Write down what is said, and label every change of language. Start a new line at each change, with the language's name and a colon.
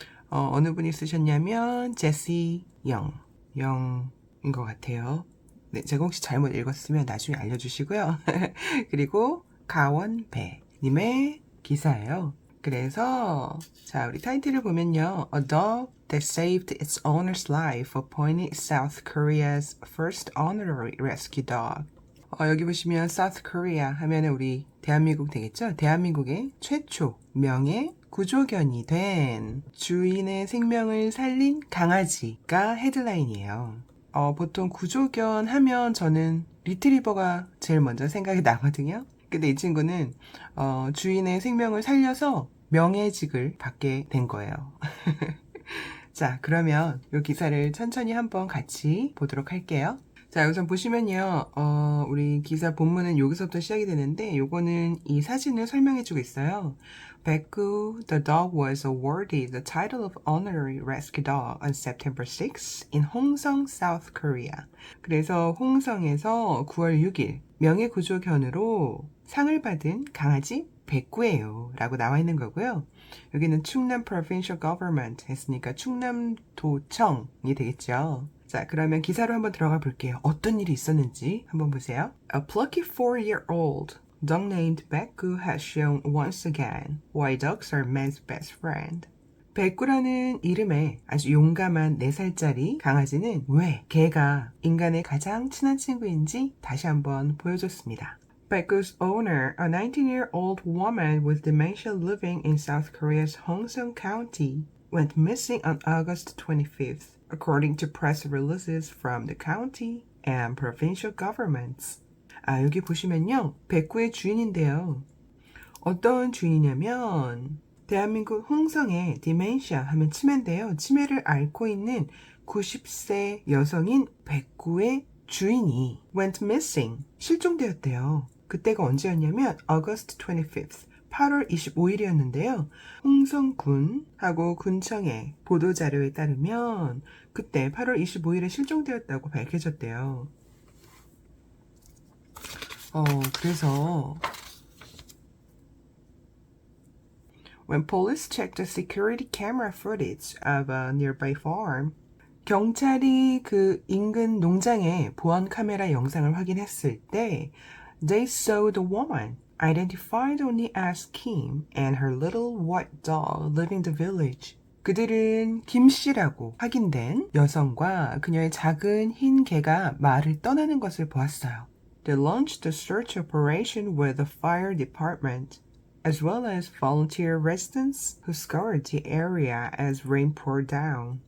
Korean: 어느 분이 쓰셨냐면 제시 영인 것 같아요. 네, 제가 혹시 잘못 읽었으면 나중에 알려주시고요. 그리고 가원배 님의 기사예요. 그래서 자 우리 타이틀을 보면요.
English: A dog that saved its owner's life appointed South Korea's first honorary rescue dog.
Korean: 여기 보시면 South Korea 하면은 우리 대한민국 되겠죠? 대한민국의 최초 명예 구조견이 된 주인의 생명을 살린 강아지가 헤드라인이에요. 보통 구조견 하면 저는 리트리버가 제일 먼저 생각이 나거든요. 근데 이 친구는 주인의 생명을 살려서 명예직을 받게 된 거예요. 자, 그러면 이 기사를 천천히 한번 같이 보도록 할게요. 자, 우선 보시면요, 우리 기사 본문은 여기서부터 시작이 되는데, 요거는 이 사진을 설명해주고 있어요.
English: 백구, the dog was awarded the title of Honorary Rescue Dog on September 6 in 홍성, South Korea.
Korean: 그래서 홍성에서 9월 6일 명예구조견으로 상을 받은 강아지 백구예요 라고 나와 있는 거고요. 여기는 충남
English: Provincial Government
Korean: 했으니까 충남도청이 되겠죠. 자, 그러면 기사로 한번 들어가 볼게요. 어떤 일이 있었는지 한번 보세요.
English: A plucky 4-year-old dog named Bekku has shown once again why dogs are man's best friend.
Korean: 백구라는 이름의 아주 용감한 4살짜리 강아지는 왜 개가 인간의 가장 친한 친구인지 다시 한번 보여줬습니다.
English: Bekku's owner, a 19-year-old woman with dementia living in South Korea's Hongseong County, went missing on August 25th, according to press releases from the county and provincial governments.
Korean: 여기 보시면요. 백구의 주인인데요. 어떤 주인이냐면 대한민국 홍성의 디멘시아 하면 치매인데요. 치매를 앓고 있는 90세 여성인 백구의 주인이
English: went missing,
Korean: 실종되었대요. 그때가 언제였냐면
English: August 25th,
Korean: 8월 25일이었는데요. 홍성군하고 군청의 보도자료에 따르면 그때 8월 25일에 실종되었다고 밝혀졌대요. 그래서
English: When police checked the security camera footage of a nearby farm,
Korean: 경찰이 그 인근 농장의 보안 카메라 영상을 확인했을 때
English: they saw the woman identified only as Kim and her little white dog living the village.
Korean: 그들은 김 씨라고 확인된 여성과 그녀의 작은 흰 개가 마을을 떠나는 것을 보았어요.
English: They launched a search operation with the fire department, as well as volunteer residents who scoured the area as rain poured down.